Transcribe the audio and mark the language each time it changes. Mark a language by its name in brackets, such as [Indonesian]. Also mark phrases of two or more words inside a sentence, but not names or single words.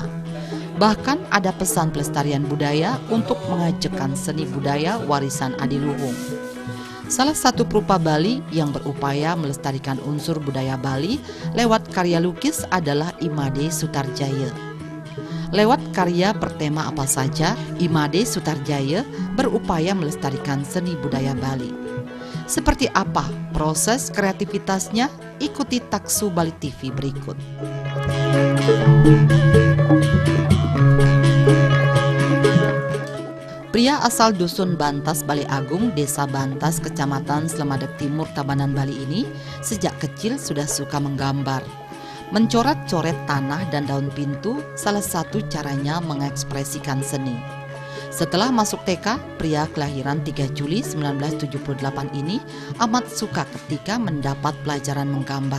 [Indonesian] Bahkan ada pesan pelestarian budaya untuk mengajakkan seni budaya warisan adiluhung. Salah satu perupa Bali yang berupaya melestarikan unsur budaya Bali lewat karya lukis adalah Imade Sutarjaya. Lewat karya bertema apa saja, Imade Sutarjaya berupaya melestarikan seni budaya Bali. Seperti apa proses kreativitasnya? Ikuti Taksu Bali TV berikut. Pria asal Dusun Bantas, Bali Agung, Desa Bantas, Kecamatan Slemadeg Timur, Tabanan, Bali ini sejak kecil sudah suka menggambar. Mencoret-coret tanah dan daun pintu salah satu caranya mengekspresikan seni. Setelah masuk TK, pria kelahiran 3 Juli 1978 ini amat suka ketika mendapat pelajaran menggambar.